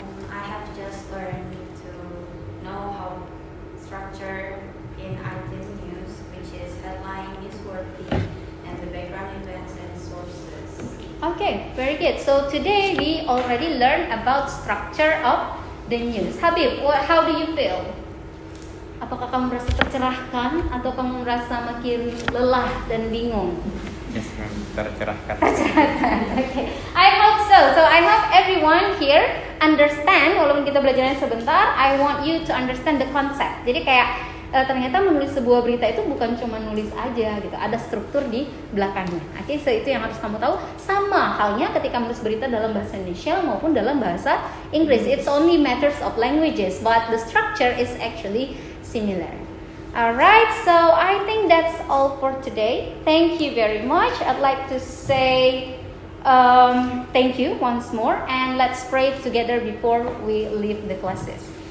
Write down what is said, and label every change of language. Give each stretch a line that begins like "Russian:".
English: I have just learned to know how structure in item news, which is headline, newsworthy, and the background events and sources. Okay, very good. So today we already learned about structure of the news. Habib, how do you feel?
Indonesian: Apakah kamu merasa tercerahkan atau kamu merasa makin lelah dan bingung? Yes, tercerahkan.
English: Okay, I hope so. So I hope everyone here understand.
Indonesian: Walaupun kita belajarnya sebentar,
English: I want you to understand the concept.
Indonesian: Jadi kayak ternyata menulis sebuah berita itu bukan cuma nulis aja gitu, ada struktur di belakangnya. Oke, so itu yang harus kamu tahu. Sama halnya ketika menulis berita dalam bahasa Indonesia maupun dalam bahasa Inggris.
English: It's only matters of languages, but the structure is actually similar. Alright, so I think that's all for today. Thank you very much. I'd like to say thank you once more, and let's pray together before we leave the classes.